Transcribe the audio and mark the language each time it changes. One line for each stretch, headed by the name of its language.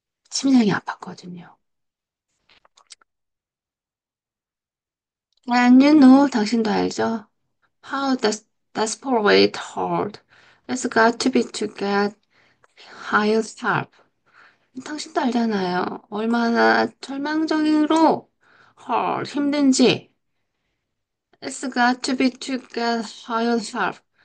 Korean: 심장이 아팠거든요.
English: And you know,
Korean: 당신도 알죠?
English: How desperate hard it's got to be to get hired help.
Korean: 당신도 알잖아요. 얼마나 절망적으로 힘든지.
English: It's got to be to get hired help.